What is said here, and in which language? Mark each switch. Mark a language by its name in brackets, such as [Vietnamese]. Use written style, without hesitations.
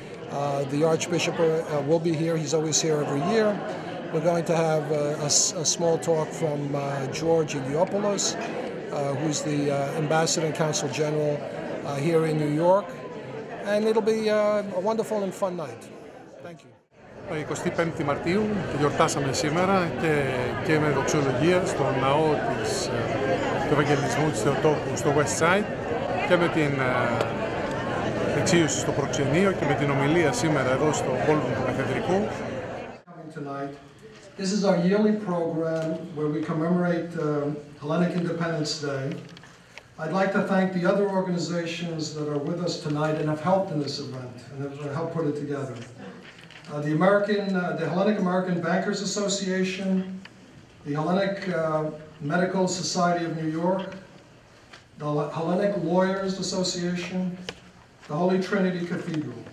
[English] The Archbishop will be here. He's always here every year. We're going to have a small talk from George Diakopoulou, who's the Ambassador and Consul General here in New York. And it'll be a wonderful and fun night. Thank you. [Greek] 25η Μαρτίου γιορτάσαμε σήμερα και με δοξολογία στο ναό του Ευαγγελισμού της Θεοτόκου στο West Side και με την εξίωση στο προξενείο και με την ομιλία σήμερα εδώ στο Ballroom του Καθεδρικού. [English] This is our yearly program where we commemorate Hellenic Independence Day. I'd like to thank the other organizations that are with us tonight and have helped in this event and have helped put it together. The Hellenic American Bankers Association, the Hellenic Medical Society of New York, the Hellenic Lawyers Association, the Holy Trinity Cathedral.